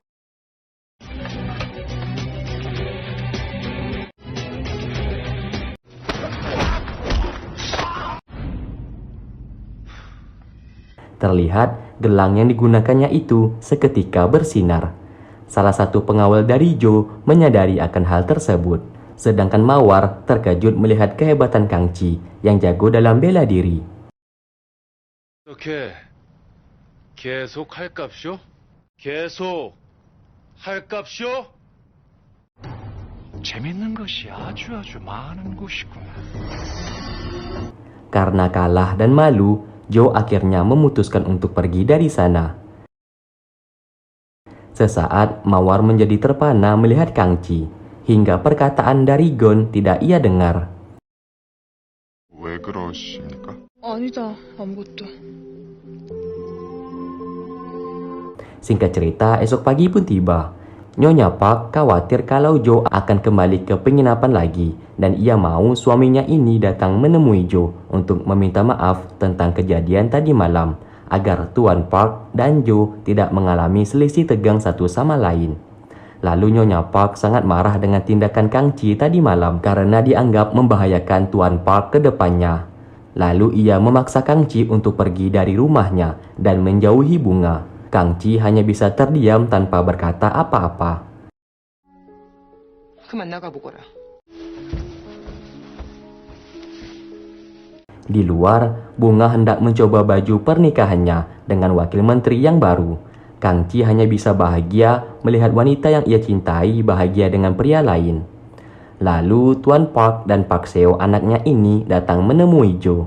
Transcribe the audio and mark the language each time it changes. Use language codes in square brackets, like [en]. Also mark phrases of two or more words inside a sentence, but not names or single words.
[id] Terlihat gelang yang digunakannya itu seketika bersinar. Salah satu pengawal dari Jo menyadari akan hal tersebut. Sedangkan Mawar terkejut melihat kehebatan Kang Chi yang jago dalam bela diri. [ko] 이렇게 계속 할 값이요? 계속 할 값이요? 재밌는 것이 아주 많은 곳이구나. [id] Karena kalah dan malu, Jo akhirnya memutuskan untuk pergi dari sana. Sesaat Mawar menjadi terpana melihat Kang Chi, hingga perkataan dari Gon tidak ia dengar. [ko] 왜 그러십니까? 아니다, 아무것도. [id] Singkat cerita, esok pagi pun tiba. Nyonya Park khawatir kalau Jo akan kembali ke penginapan lagi dan ia mau suaminya ini datang menemui Jo untuk meminta maaf tentang kejadian tadi malam agar Tuan Park dan Jo tidak mengalami selisih tegang satu sama lain. Lalu Nyonya Park sangat marah dengan tindakan Kang Chi tadi malam karena dianggap membahayakan Tuan Park ke depannya. Lalu ia memaksa Kang Chi untuk pergi dari rumahnya dan menjauhi Bunga. Kang Chi hanya bisa terdiam tanpa berkata apa-apa. [ko] 그만 나가보거라. [id] Di luar, Bunga hendak mencoba baju pernikahannya dengan wakil menteri yang baru. Kang Chi hanya bisa bahagia melihat wanita yang ia cintai bahagia dengan pria lain. Lalu Tuan Park dan Park Seo anaknya ini datang menemui Jo.